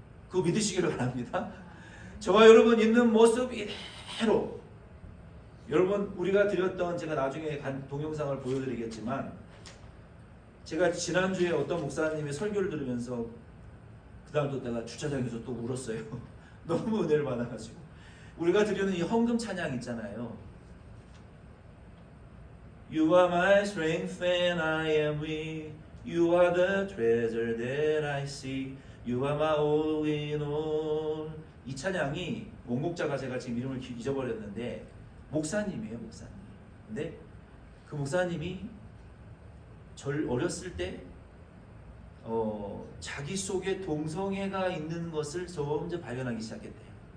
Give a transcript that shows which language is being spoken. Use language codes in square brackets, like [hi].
[ko] 그거 믿으시기를 바랍니다. 저와 여러분 있는 모습 이대로 여러분 우리가 드렸던 제가 나중에 동영상을 보여드리겠지만 제가 지난주에 어떤 목사님의 설교를 들으면서 그다음도 내가 주차장에서 또 울었어요. 너무 은혜를 받아가지고 우리가 드리는 이 헌금 찬양 있잖아요. [en] You are my strength and I am weak. You are the treasure that I see. You are my all in all. [ko] 이 찬양이 원곡자가 제가 지금 이름을 잊어버렸는데 목사님이에요, 목사님. 근데 그 목사님이 어렸을 때 자기 속에 동성애가 있는 것을 점점 발견하기 시작했대요.